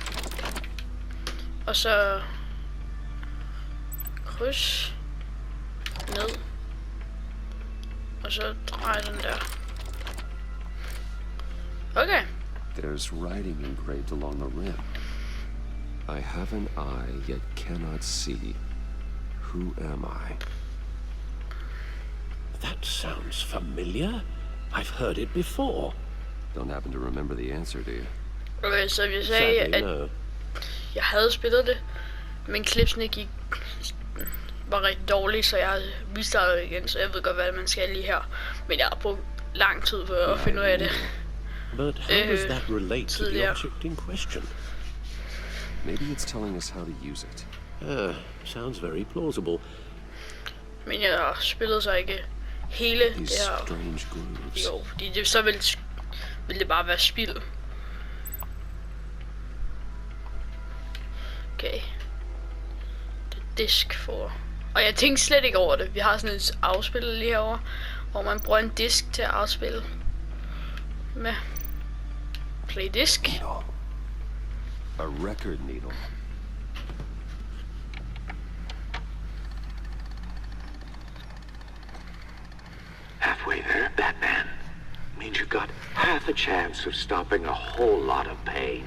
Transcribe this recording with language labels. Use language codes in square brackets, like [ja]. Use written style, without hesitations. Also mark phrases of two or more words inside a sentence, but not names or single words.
[da] Og så kryds ned. Og så drej den der. Okay. [en] There's writing engraved along the rim. I have an eye yet cannot see. Who am I? That sounds familiar. I've heard it before. Don't happen to remember the answer, do you? [da] Okay, så jeg sagde, at jeg havde spillet det, men klipsene var rigtig dårlige, så jeg restartede igen, så jeg ved godt, hvad man skal lige her. Men jeg har brugt lang tid på at finde ud af det. [en] But how does that relate to the object in question? Maybe it's telling us how to use it. Sounds very plausible. [da] Men jeg har spillet så ikke hele det her. [en] Strange, grooves. [da] Jo, fordi det, så vil det bare være spild. Okay. Det er disk for. Og jeg tænkte slet ikke over det. Vi har sådan et afspiller lige herovre, hvor man bruger en disk til at afspille med. [en] Play disk. Needle. A record needle. Halfway there, Batman. Means you got half a chance of stopping a whole lot of pain.